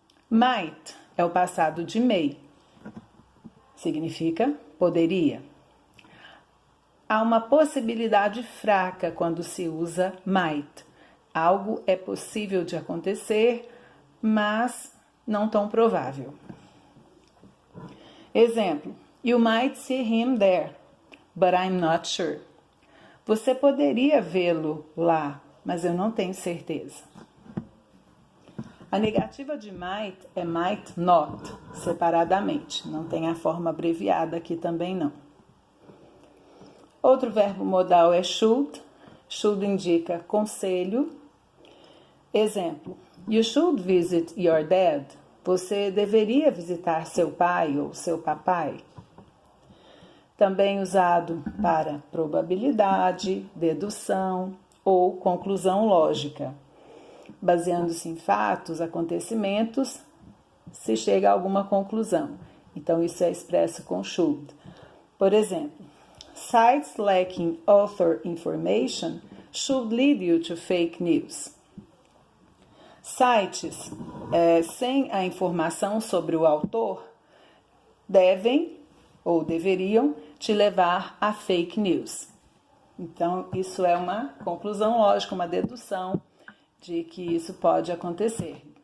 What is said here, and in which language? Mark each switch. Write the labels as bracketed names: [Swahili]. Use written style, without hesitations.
[Portuguese] Might é o passado de may. Significa poderia. Há uma possibilidade fraca quando se usa might. Algo é possível de acontecer, mas não tão provável. [English] Exemplo: You might see him there, but I'm not sure. [Portuguese] Você poderia vê-lo lá, mas eu não tenho certeza. A negativa de might é might not, separadamente. Não tem a forma abreviada aqui também não. Outro verbo modal é should. [English] Should [Portuguese] indica conselho. Exemplo: [English] You should visit your dad. [Portuguese] Você deveria visitar seu pai ou seu papai. Também usado para probabilidade, dedução ou conclusão lógica. Baseando-se em fatos, acontecimentos, se chega a alguma conclusão. Então, isso é expresso com should. Por exemplo, [English] sites lacking author information should lead you to fake news. [Portuguese] Sites sem a informação sobre o autor devem ou deveriam te levar a fake news. Então, isso é uma conclusão lógica, uma dedução de que isso pode acontecer.